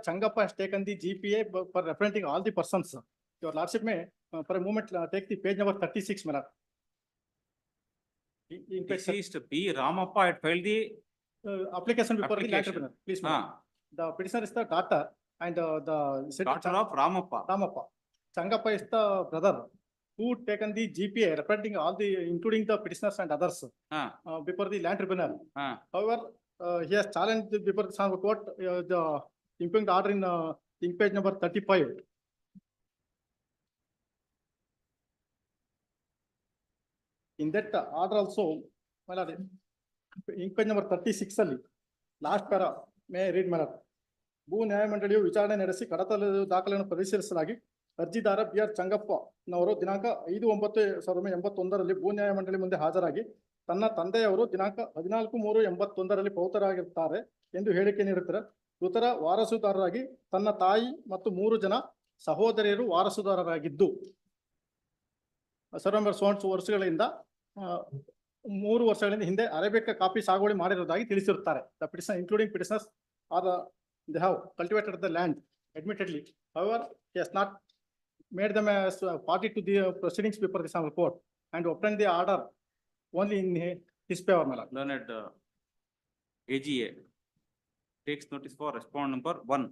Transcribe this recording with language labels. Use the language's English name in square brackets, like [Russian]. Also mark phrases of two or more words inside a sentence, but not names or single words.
[English] Chengappa has taken the GPA for representing all the persons. Your lordship may, for a moment, take the page number 36, Deceased B. Ramappa had filed the application before the land application. tribunal. Please, the petitioner is the daughter and the daughter of Ramappa. Ramappa. Chengappa is the brother who taken the GPA representing all the, including the petitioners and others before the land tribunal. However, he has challenged before the Honorable Court the impugned order in ink page number 35. In that order also, ink page number 36 ಅಲ್ಲಿ last para may I read [Kannada] ಭೂ ನ್ಯಾಯಮಂಡಳಿಯು ವಿಚಾರಣೆ ನಡೆಸಿ ಕಡತದ ದಾಖಲೆಯನ್ನು ಪರಿಶೀಲಿಸಲಾಗಿ ಅರ್ಜಿದಾರ ಬಿ.ಆರ್. ಚಂಗಪ್ಪನವರು ದಿನಾಂಕ 5/9/1981 ಭೂ ನ್ಯಾಯಮಂಡಳಿ ಮುಂದೆ ಹಾಜರಾಗಿ ತನ್ನ ತಂದೆಯವರು ದಿನಾಂಕ 14/3/81 ಪೌತರಾಗಿರುತ್ತಾರೆ ಎಂದು ಹೇಳಿಕೆ ನೀಡುತ್ತಾರೆ. ಮೃತರ ವಾರಸುದಾರರಾಗಿ ತನ್ನ ತಾಯಿ ಮತ್ತು 3 ಜನ ಸಹೋದರಿಯರು ವಾರಸುದಾರರಾಗಿದ್ದು ವರ್ಷಗಳಿಂದ 3 ವರ್ಷಗಳಿಂದ ಹಿಂದೆ ಅರೇಬಿಕ್ ಕಾಫಿ ಸಾಗುವಳಿ ಮಾಡಿರುವುದಾಗಿ ತಿಳಿಸಿರುತ್ತಾರೆ. [English] The petition, including petitioners, they have cultivated the land admittedly. However, he has not made them as a party to the proceedings before the Honorable Court and obtained the order only in his favor, my lord. Learned AGA takes notice for respond number 1.